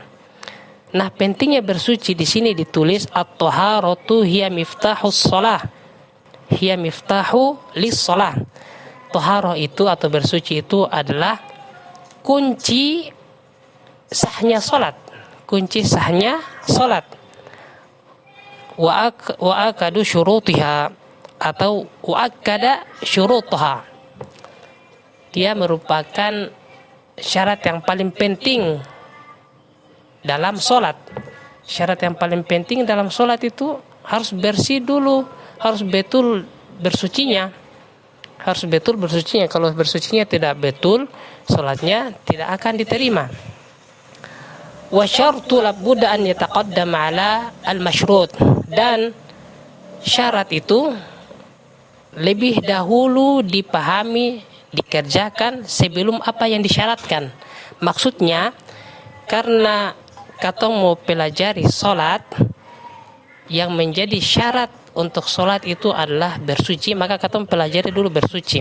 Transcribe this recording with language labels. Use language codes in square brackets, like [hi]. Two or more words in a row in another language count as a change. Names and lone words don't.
[id] Nah, pentingnya bersuci di sini ditulis [ar] الطهارة هي مفتاح الصلاة. هي مفتاح للصلاة. [id] Taharah itu atau bersuci itu adalah kunci sahnya salat. Kunci sahnya salat. [ar] وآكد شروطها atau وآكد شروطها. [id] Dia merupakan syarat yang paling penting dalam sholat. Syarat yang paling penting dalam sholat itu harus bersih dulu, harus betul bersucinya. Harus betul bersucinya. Kalau bersucinya tidak betul, sholatnya tidak akan diterima. [ar] والشرط لا بد أن يتقدم على المشروط. [id] Dan syarat itu lebih dahulu dipahami, dikerjakan sebelum apa yang disyaratkan. Maksudnya karena katong mau pelajari sholat, yang menjadi syarat untuk sholat itu adalah bersuci, maka katong pelajari dulu bersuci.